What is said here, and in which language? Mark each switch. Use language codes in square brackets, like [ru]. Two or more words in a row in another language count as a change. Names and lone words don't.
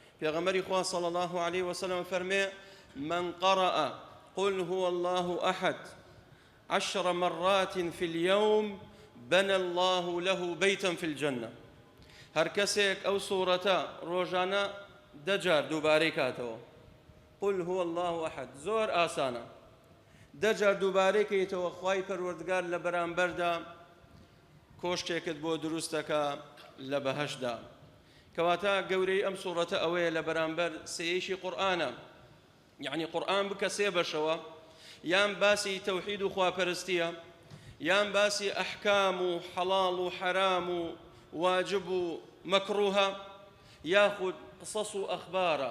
[ckb] پێغەمبەری خوا [ar] صلى الله عليه وسلم فەرمێ من قرأ قل هو الله أحد 10 مرات في اليوم بنى الله له بيتا في الجنة. [ckb] هەر کەسێک ئەو سوورەتە ڕۆژانە دەجار دووبارەی کاتەوە، [ar] قل هو الله أحد، [ckb] زۆر ئاسانە، دەجار دووبارەی کەیتەوە، خوای پەروەردگار لە بەرامبەردا کۆشکێکت بۆ دروستەکە لە بەهەشدا. کەواتە گەورەی ئەم سوورەتە ئەوەیە لە بەرامبەر سێیەشی قورئانە، یعنی قورئان بکە سێ بەشەوە، یان باسی تەوحید و خواپەرستیە، یان باسی ئەحکام و حەڵاڵ و حەرام و واجب و مەکروهە، یاخود قسەس و ئەخبارە.